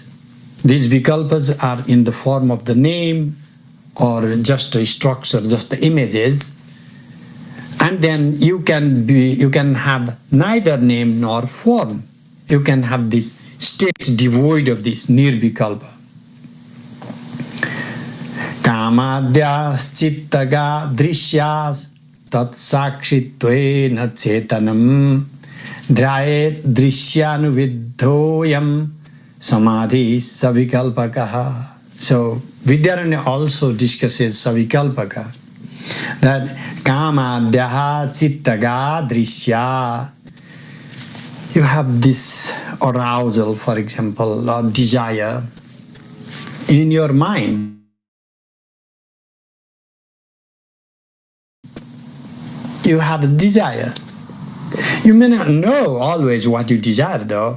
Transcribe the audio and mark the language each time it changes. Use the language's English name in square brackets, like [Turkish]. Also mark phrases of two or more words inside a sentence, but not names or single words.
[English] These vikalpas are in the form of the name or just a structure, just the images. And then you can have neither name nor form. You can have this state devoid of this nirvikalpa. [Sanskrit] कामाद्याः चित्तगाः दृश्याः तत् साक्षित्वेन चेतनम् ध्यायेत् दृश्यानु समाधिः सविकल्पकः. [English] So Vidyaranya also discusses savikalpaka, that [Sanskrit] कामाद्याः चित्तगा दृश्या. [English] You have this arousal, for example, or desire in your mind. You have a desire. You may not know always what you desire, though.